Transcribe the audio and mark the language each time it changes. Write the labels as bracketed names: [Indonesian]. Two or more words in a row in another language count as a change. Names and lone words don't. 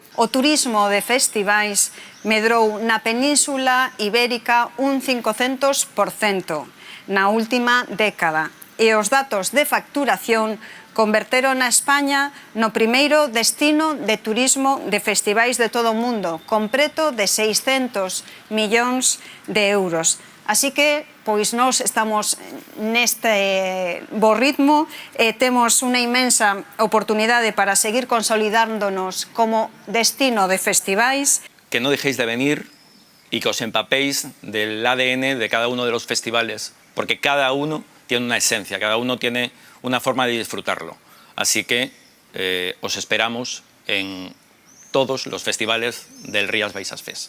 [Galician] O turismo de festivais medrou na Península Ibérica un 500% na última década, e os datos de facturación converteron a España no primeiro destino de turismo de festivais de todo o mundo, con preto de 600 millóns de euros. Así que, pois, nós estamos neste bo ritmo e temos unha inmensa oportunidade para seguir consolidándonos como destino de festivais. [Spanish] Que non dejéis de venir y que os empapéis del ADN de cada uno de los festivales, porque cada uno tiene una esencia, cada uno tiene una forma de disfrutarlo. Así que os esperamos en todos los festivales del Rías Baixas Fest.